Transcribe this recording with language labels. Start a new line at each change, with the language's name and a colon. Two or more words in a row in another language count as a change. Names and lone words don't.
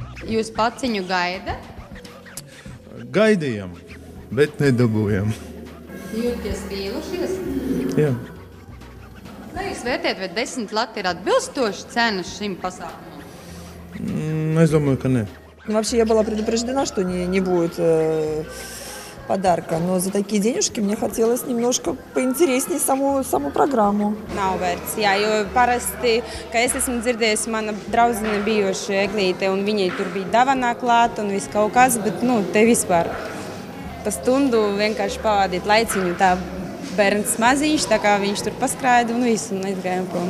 Latvian: Jūs paciņu gaida? Gaidījām, bet nedabūjām. Jūties vīlušies? Jā. Kā jūs vērtējat, vai 10 lati ir atbilstoši cena šim pasākumam? Es domāju, ka ne.
Russian: Вообще я была предупреждена, что не будет подарка, но за такие денежки мне хотелось немножко поинтереснее саму програмmu.
Latvian: Nav vērts, jā, jo parasti, kā es esmu dzirdējusi, mana draudzene bijuši Eglīte, un viņai tur bija dāvanā klāt un viss kaut kas, bet, te vispār pa stundu vienkārši pavadīt laiciņu, tā bērns maziņš, tā kā viņš tur paskrāja un visu, un aizgājām prom.